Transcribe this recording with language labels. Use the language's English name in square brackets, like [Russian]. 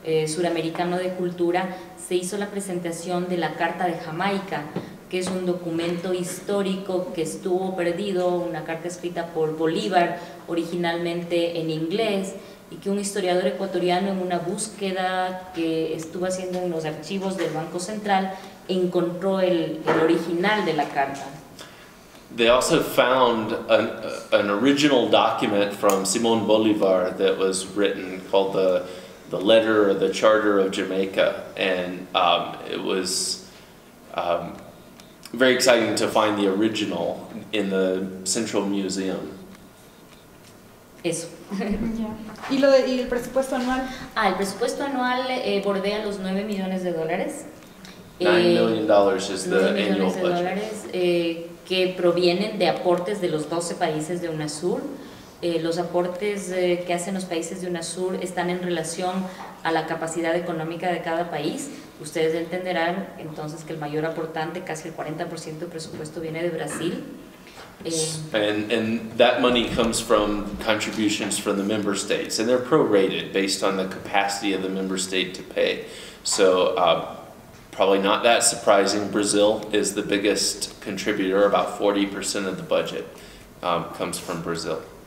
[Spanish] Suramericano de Cultura, se hizo la presentación de la Carta de Jamaica, que es un documento histórico que estuvo perdido, una carta escrita por Bolívar, originalmente en inglés, y que un historiador ecuatoriano, en una búsqueda que estuvo haciendo en los archivos del Banco Central, encontró el original de la carta. [English] They also found an original document from Simón Bolívar that was written called the Letter or the Charter of Jamaica, and it was very exciting to find the original in the Central Museum. [Spanish] Eso. ¿Y el presupuesto anual? El presupuesto anual bordea los $9 millones. [English] $9 million is the $9 annual [Spanish] millones [English] budget. [Spanish] Que provienen de aportes de los 12 países de UNASUR. Los aportes que hacen los países de UNASUR están en relación a la capacidad económica de cada país. Ustedes entenderán entonces que el mayor aportante, casi el 40% del presupuesto, viene de Brasil. [English] And that money comes from contributions from the member states, and they're prorated based on the capacity of the member state to pay. So probably not that surprising, Brazil is the biggest contributor. About 40% of the budget comes from Brazil.